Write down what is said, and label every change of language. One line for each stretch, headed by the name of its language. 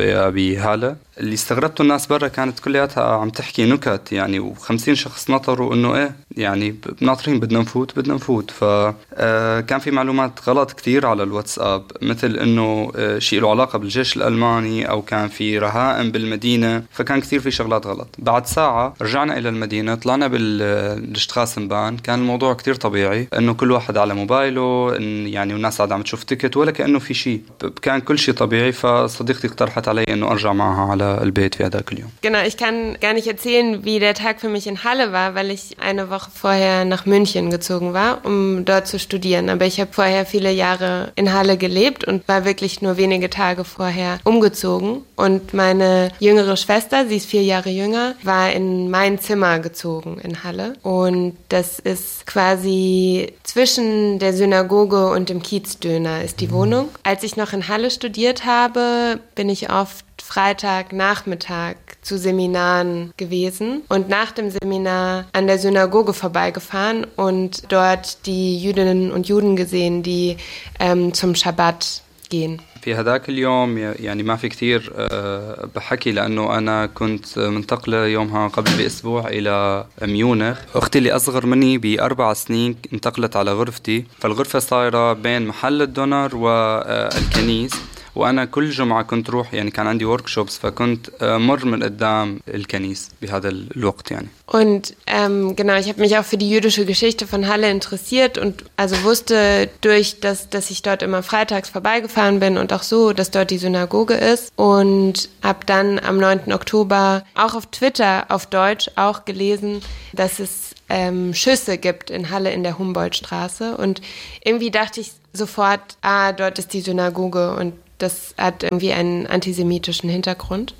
Arabic: بهالة اللي استغربته الناس برا كانت كلياتها عم تحكي نكت يعني وخمسين شخص نطروا انه ايه يعني ناطرين بدنا نفوت فكان في معلومات غلط كتير على الواتساب مثل انه شيء له علاقة بالجيش الالماني او كان في رهائن بالمدينة فكان كتير في شغلات غلط بعد ساعة رجعنا الى المدينة طلعنا بالشتراسنبان كان الموضوع كتير طبيعي انه كل واحد على موبايله يعني والناس عاد عم تشوف تيكت ولا كأنه في شيء كان كل شيء طبيعي فصديقتي اقترحت علي انه ارجع معها على البيت في هذاك اليوم.
German: Genau, ich kann gar nicht erzählen, wie der Tag für mich in Halle war, weil ich eine Woche vorher nach München gezogen war, um dort zu studieren. Aber ich habe vorher viele Jahre in Halle gelebt und war wirklich nur wenige Tage vorher umgezogen. Und meine jüngere Schwester, sie ist 4 Jahre jünger, war in mein Zimmer gezogen in Halle. Und das ist quasi zwischen der Synagoge und dem Kiezdöner ist die Wohnung. Als ich noch in Halle studiert habe, bin ich oft Freitagnachmittag zu Seminaren gewesen und nach dem Seminar an der Synagoge vorbeigefahren und dort die Jüdinnen und Juden gesehen, die zum Schabbat gehen.
Arabic: في هذاك اليوم يعني ما في كتير بحكي لأنه أنا كنت منتقلة يومها قبل بأسبوع إلى ميونخ أختي اللي أصغر مني ب4 سنين انتقلت على غرفتي فالغرفة صايرة بين محل الدونر والكنيس وأنا كل جمعة كنت روح يعني كان عندي workshops فكنت مر من قدام الكنيس بهذا الوقت يعني
German: Und genau, ich habe mich auch für die jüdische Geschichte von Halle interessiert und also wusste durch das, dass ich dort immer freitags vorbeigefahren bin und auch so, dass dort die Synagoge ist und habe dann am 9. Oktober auch auf Twitter auf Deutsch auch gelesen, dass es Schüsse gibt in Halle in der Humboldtstraße und irgendwie dachte ich sofort, ah, dort ist die Synagoge und das hat irgendwie einen antisemitischen Hintergrund.